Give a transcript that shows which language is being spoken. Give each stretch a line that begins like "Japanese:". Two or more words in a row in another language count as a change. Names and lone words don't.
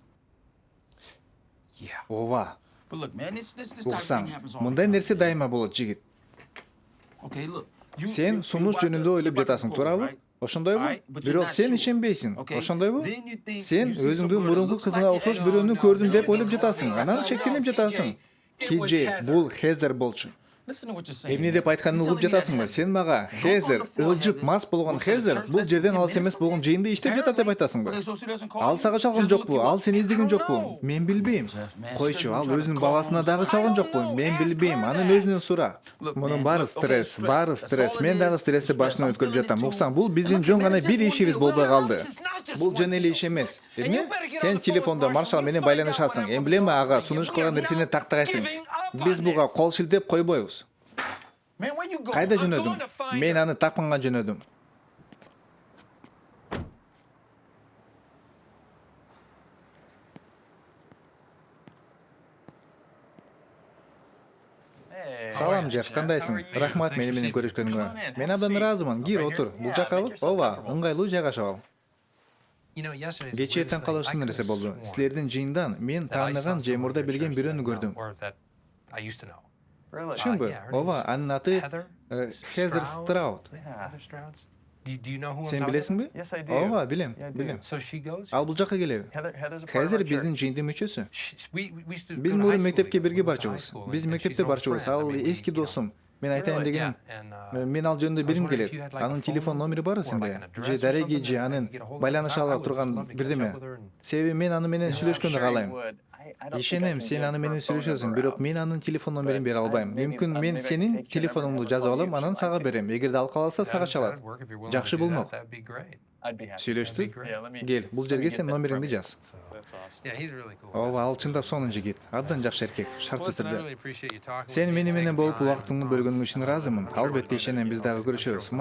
English: Yeah.
Kyrgyz: Ооба.
English: But look, man, this type of
Kyrgyz: Уксаң,
English: thing happens all
Kyrgyz: мындай
English: the time.
Kyrgyz: нерсе дайыма болот, жигит.
English: Okay, look. You,
Kyrgyz: Сен
English: you
Kyrgyz: сунуш
English: about to-
Kyrgyz: жөнүндө
English: you
Kyrgyz: ойлоп
English: about to
Kyrgyz: жатасың,
English: propose,
Kyrgyz: туурабы?
English: right?
Kyrgyz: Ошондойбу?
English: Alright, but you're
Kyrgyz: Бирок
English: not
Kyrgyz: сен
English: sure.
Kyrgyz: ишенбейсиң.
English: Okay.
Kyrgyz: Ошондойбу?
English: Then you think
Kyrgyz: Сен
English: you see some
Kyrgyz: өзүңдүн
English: girl that
Kyrgyz: мурунку
English: looks
Kyrgyz: кызыңа
English: like
Kyrgyz: окшош
English: you.
Kyrgyz: бирөөнү
English: No,
Kyrgyz: көрдүм
English: no,
Kyrgyz: деп
English: no,
Kyrgyz: ойлоп
English: no,
Kyrgyz: жатасың.
English: no,
Kyrgyz: Анан
English: no,
Kyrgyz: шектелип
English: no,
Kyrgyz: жатасың.
English: TJ, it was
Kyrgyz: TJ,
English: Heather.
Kyrgyz: бул Хезер болчу.
English: Listen to what you're saying.
Kyrgyz: Эмне деп айтканын угуп жатасыңбы? Сен мага Хезер, ылжып мас болгон Хезер бул жерден алыс эмес болгон жыйында иштеп жатат деп айтасыңбы?
English: Okay, so she doesn't call
Kyrgyz: Ал
English: you?
Kyrgyz: сага чалган
English: She doesn't
Kyrgyz: жокпу?
English: look you
Kyrgyz: Ал
English: up?
Kyrgyz: сени
English: I
Kyrgyz: издеген
English: don't
Kyrgyz: жокпу?
English: know.
Kyrgyz: Мен билбейм.
English: Jeff, man,
Kyrgyz: Койчу, ал
English: she's
Kyrgyz: өзүнүн
English: trying to
Kyrgyz: баласына
English: call
Kyrgyz: дагы
English: home.
Kyrgyz: чалган
English: I don't
Kyrgyz: жокпу?
English: know.
Kyrgyz: Мен
English: Ask
Kyrgyz: билбейм.
English: her
Kyrgyz: Анын
English: that.
Kyrgyz: өзүнөн сура.
English: Look,
Kyrgyz: Мунун
English: man,
Kyrgyz: баары
English: look, okay,
Kyrgyz: стресс, баары
English: stress.
Kyrgyz: стресс.
English: That's all
Kyrgyz: Мен
English: it
Kyrgyz: дагы
English: is.
Kyrgyz: стрессти
English: Stress.
Kyrgyz: башынан
English: I'm
Kyrgyz: өткөрүп
English: feeling it
Kyrgyz: жатам.
English: too.
Kyrgyz: Уксаң, бул
English: And
Kyrgyz: биздин
English: look,
Kyrgyz: жөн
English: man,
Kyrgyz: гана
English: it's
Kyrgyz: бир
English: just one
Kyrgyz: ишибиз
English: deal.
Kyrgyz: болбой
English: Well,
Kyrgyz: калды.
English: this is not just
Kyrgyz: Бул
English: one
Kyrgyz: жөн эле
English: deal.
Kyrgyz: иш эмес.
English: And
Kyrgyz: Эмне?
English: you better get on
Kyrgyz: Сен
English: the phone with
Kyrgyz: телефондо
English: Marshall.
Kyrgyz: Маршал
English: You
Kyrgyz: менен
English: find out
Kyrgyz: байланышасың.
English: what
Kyrgyz: Эмблема
English: happened
Kyrgyz: ага
English: to
Kyrgyz: сунуш
English: you.
Kyrgyz: кылган
English: We are
Kyrgyz: нерсени
English: now
Kyrgyz: тактагайсың.
English: giving up
Kyrgyz: Биз
English: on
Kyrgyz: буга
English: this.
Kyrgyz: кол шилтеп койбойбуз.
English: Man, where you going?
Kyrgyz: Кайда
English: I'm
Kyrgyz: жөнөдүм?
English: going to find
Kyrgyz: Мен
English: her.
Kyrgyz: аны тапканга жөнөдүм. Салам, Джефф, кандайсың? Рахмат мени менен көрүшкөнүңө. Мен абдан ыраазымын. Кир, отур. Бул жаккабы? Ооба, ыңгайлуу жайгашып ал.
English: You know, yesterday's
Kyrgyz: Кечээ таң калыштуу нерсе болду. Силердин жыйындан мен тааныган же мурда билген бирөөнү көрдүм. Чынбы? Ооба, анын аты Хезер Страут. Сен билесиңби? Ооба, билем, билем.
English: So she goes.
Kyrgyz: Ал бул жакка келеби? Хезер биздин жыйындын мүчөсү. Биз муну мектепке бирге барчубуз. Биз мектепте барчубуз. Ал эски досум. Мен айтайын дегеним, мен ал жөнүндө билим келет. Анын телефон номери барбы сенде? Же дареги же анын байланыша ала турган бирдеме? Себеби мен аны менен сүйлөшкөндү каалайм. Ишенем, сен аны менен сүйлөшөсүң, бирок мен анын телефон номерин бере албайм. Мүмкүн мен сенин телефонуңду жазып алам, анан сага берем. Эгерде ал кааласа, сага чалат. Жакшы болмок. Сүйлөштүк? Кел, бул жерге сен номериңди жаз.
English: Yeah, he's really cool.
Kyrgyz: Ооба, ал чындап сонун жигит. Абдан жакшы эркек, шартсыз
English: Listen, I
Kyrgyz: түрдө.
English: really appreciate you talking.
Kyrgyz: Сен мени менен болуп
English: Taking time,
Kyrgyz: убактыңды
English: promise.
Kyrgyz: бөлгөнүң үчүн ыраазымын.
English: I'm sure
Kyrgyz: Албетте
English: we'll
Kyrgyz: ишенем, биз дагы
English: talk
Kyrgyz: көрүшөбүз.
English: again.